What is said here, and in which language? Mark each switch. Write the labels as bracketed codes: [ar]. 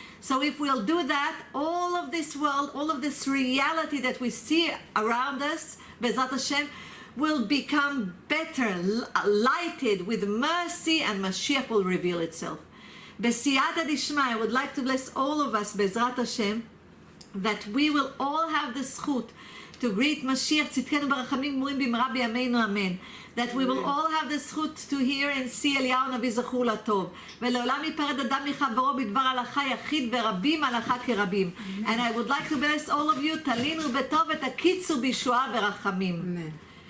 [en] So if we'll do that, all of this world, all of this reality that we see around us, [he] Bezrat Hashem, [en] will become better, lighted with mercy, and Mashiach will reveal itself. [he] B'siyata Dishmaya, [en] I would like to bless all of us, [he] Bezrat Hashem, [en] that we will all have the zchut to greet [he] Mashiach Tzidkenu Barachamim Murim Bimra B'yameinu Amen. [en] That we will all have the zchut to hear and see Eliyahu Navi [he] Zachur Latov. ולעולם ייפרד אדם מחברו בדבר הלכה יחיד ורבים הלכה כרבים. [en] And I would like to bless all of you, [he] תלינו בטוב ותקיצו בישועה ורחמים. [en] Amen.